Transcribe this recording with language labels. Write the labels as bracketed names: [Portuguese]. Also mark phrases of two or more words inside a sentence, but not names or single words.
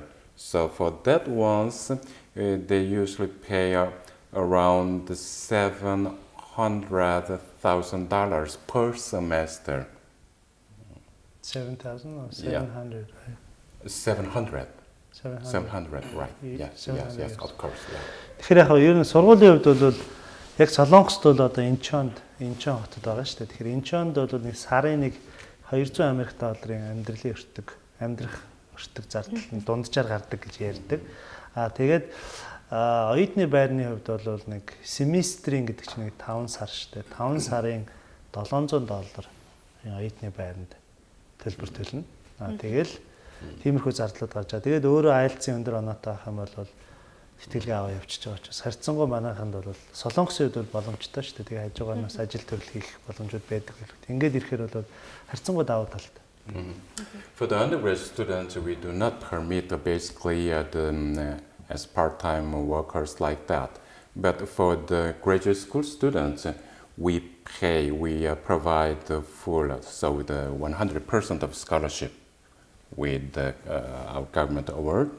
[English] So for that ones, they usually pay around $700,000 per semester. 7,000 or 700? Yeah. 700. 700, right? Yes, 700, yes, of course. Yeah. [Mongolian] Тэгэхээр яг ер нь сургуулийн хувьд бол яг Солонгост бол одоо Инчон хотод байгаа шүү дээ. Тэгэхээр Инчонд бол нэг сарын нэг $200 амьдрах өртөг зардал нь дунджаар гардаг гэж ярьдаг. Тэгээд оюутны байрны хувьд бол нэг семестрийн гэдэг чинь нэг 5 сар шүү дээ. 5 сарын $700 оюутны байранд төлбөр төлнө. Тэгэл тиймэрхүү зардлууд гарч байгаа. Тэгээд өөрөө IELTS-ийн өндөр оноотой байх юм бол тэтгэлгээ аваа явчихж байгаа учраас харьцангуй манайханд бол Солонгосын хувьд бол боломжтой шүү дээ. Тэгээ хажуугаас ажил төрөл хийх боломжууд байдаг байлгүй. Ингээд ирэхээр бол харьцангуй давуу талтай. [English] For the undergraduate students, we do not permit basically as part-time workers like that. But for the graduate school students, we provide the full, so the 100% of scholarship with our government award.